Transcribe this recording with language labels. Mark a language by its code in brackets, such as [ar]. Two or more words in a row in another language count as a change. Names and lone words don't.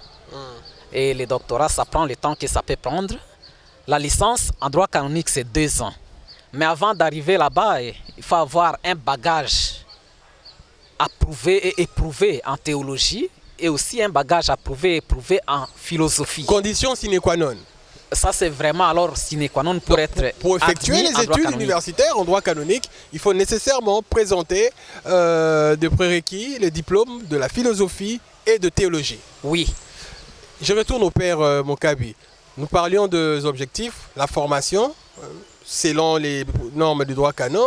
[fr] Et les doctorats, ça prend le temps que ça peut prendre. La licence en droit canonique, c'est 2 ans. Mais avant d'arriver là-bas, il faut avoir un bagage approuvé et éprouvé en théologie, et aussi un bagage approuvé et éprouvé en philosophie. [la] Condition sine qua non. [fr] Ça, c'est vraiment alors [la] sine qua non [fr] pour être pour effectuer les études universitaires en droit canonique, il faut nécessairement présenter de prérequis le diplôme de la philosophie et de théologie. Oui. Je retourne au père Mokabi. Nous parlions des objectifs, la formation, selon les normes du droit canon.